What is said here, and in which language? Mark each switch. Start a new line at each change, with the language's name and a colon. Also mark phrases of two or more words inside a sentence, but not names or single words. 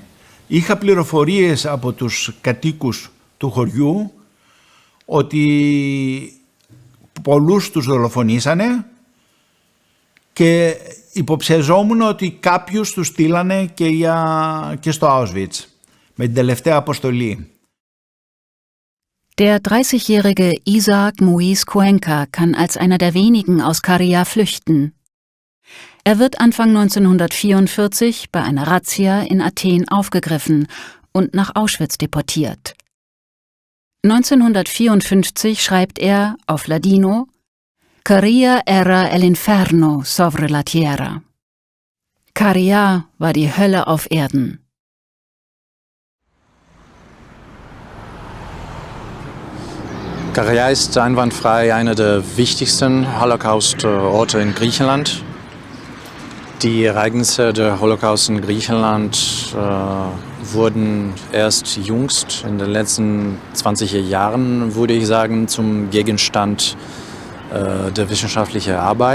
Greek: Είχα πληροφορίες από τους κατοίκους του χωριού ότι πολλούς τους δολοφονήσανε και υποψιαζόμουν ότι κάποιους τους στείλανε και στο Auschwitz με την τελευταία αποστολή.
German: Der 30-jährige Isaac Moise Cuenca kann als einer der wenigen aus Caria flüchten. Er wird Anfang 1944 bei einer Razzia in Athen aufgegriffen und nach Auschwitz deportiert. 1954 schreibt er auf Ladino:
Ladino: Caria era el inferno sobre la tierra.
German: Caria war die Hölle auf Erden. Caria ist einwandfrei einer der wichtigsten Holocaust-Orte in Griechenland. Die Ereignisse der Holocaust in Griechenland wurden erst jüngst in den letzten 20 Jahren, würde ich sagen, zum Gegenstand der wissenschaftlichen Arbeit.